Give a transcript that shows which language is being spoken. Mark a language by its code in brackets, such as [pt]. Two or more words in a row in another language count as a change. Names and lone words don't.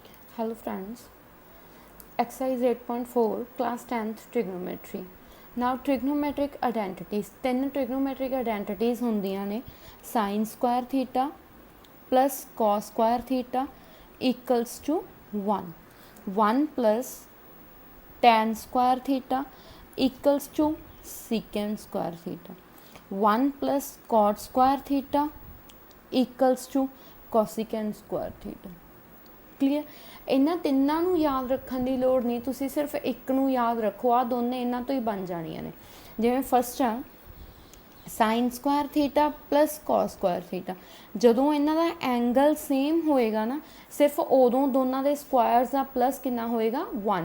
[en] Hello friends, exercise 8.4 class 10th trigonometry. Now trigonometric identities, 10 trigonometric identities [pa] ਹੁੰਦੀਆਂ ਨੇ [en] sin square theta plus cos square theta equals to 1. 1 plus tan square theta equals to secant square theta. 1 plus cot square theta equals to cosecant square theta. [pa] ਕਲੀਅਰ। ਇਹਨਾਂ ਤਿੰਨਾਂ ਨੂੰ ਯਾਦ ਰੱਖਣ ਦੀ ਲੋੜ ਨਹੀਂ, ਤੁਸੀਂ ਸਿਰਫ ਇੱਕ ਨੂੰ ਯਾਦ ਰੱਖੋ, ਆ ਦੋਨੇ ਇਹਨਾਂ ਤੋਂ ਹੀ ਬਣ ਜਾਣੀਆਂ ਨੇ। ਜਿਵੇਂ ਫਸਟ ਆ [en] sine square theta plus cos square theta, [pa] ਜਦੋਂ ਇਹਨਾਂ ਦਾ [en] angle same [pa] ਹੋਏਗਾ ਨਾ, ਸਿਰਫ ਉਦੋਂ ਦੋਨਾਂ ਦੇ ਸਕੁਆਇਰਸ ਦਾ ਪਲਸ ਕਿੰਨਾ ਹੋਏਗਾ 1।